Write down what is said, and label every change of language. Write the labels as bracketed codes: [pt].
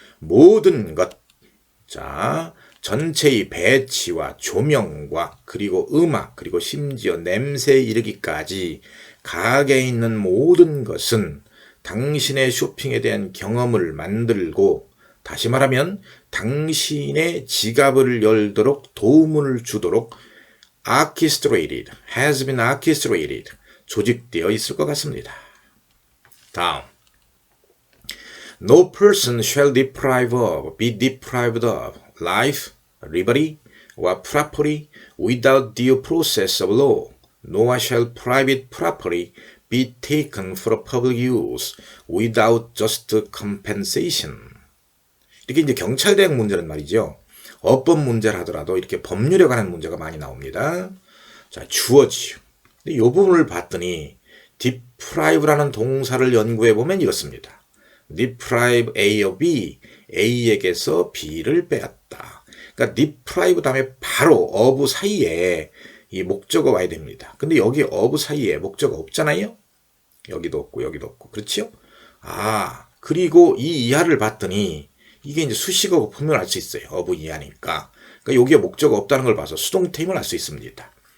[ko] 모든 것. 자, 전체의 배치와 조명과 그리고 음악 그리고 심지어 냄새에 이르기까지 가게에 있는 모든 것은 당신의 쇼핑에 대한 경험을 만들고, 다시 말하면 당신의 지갑을 열도록 도움을 주도록 [en] has been orchestrated [ko] 조직되어 있을 것 같습니다. 다음. [en] No person shall be deprived of life, liberty, or property without due process of law, nor shall private property be taken for public use without just compensation. [ko] 이렇게 이제 경찰 대행 문제는 말이죠. 어법 문제를 하더라도 이렇게 법률에 관한 문제가 많이 나옵니다. 자, 주어지요. 근데 이 부분을 봤더니 deprive라는 동사를 연구해 보면 이렇습니다. deprive A of B, A에게서 B를 빼앗다. 그러니까 deprive 다음에 바로 of 사이에 이 목적어 와야 됩니다. 근데 여기 of 사이에 목적어 없잖아요? 여기도 없고, 그렇죠? 아, 그리고 이 이하를 봤더니 이게 이제 수식어 거품을 알 수 있어요. of 이하니까. 그러니까 여기에 목적어 없다는 걸 봐서 수동태임을 알 수 있습니다.